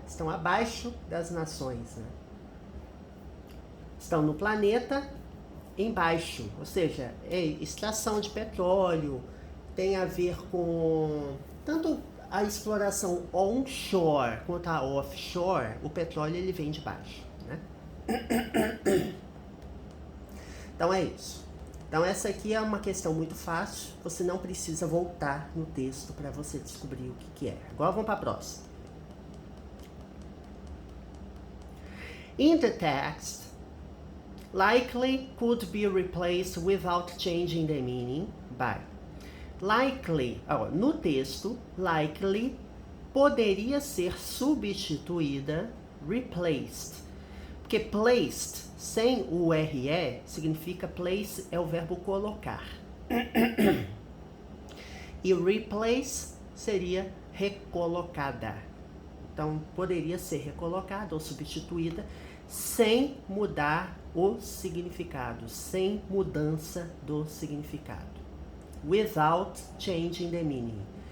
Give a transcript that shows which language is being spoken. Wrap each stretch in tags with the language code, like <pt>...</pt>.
<pt>Estão abaixo das nações, né? Estão no planeta embaixo, ou seja, extração de petróleo, tem a ver com tanto a exploração onshore quanto a offshore, o petróleo ele vem de baixo, né? Então é isso. Então essa aqui é uma questão muito fácil, você não precisa voltar no texto para você descobrir o que é. Agora vamos para a próxima.</pt> <en>In the text, likely could be replaced without changing the meaning by.</en> <pt>Likely, no texto, likely poderia ser substituída, replaced. Porque placed, sem o RE, significa place é o verbo colocar. E replace seria recolocada. Então, poderia ser recolocada ou substituída sem mudar o significado, sem mudança do significado.</pt> <en>Without changing the meaning.</en>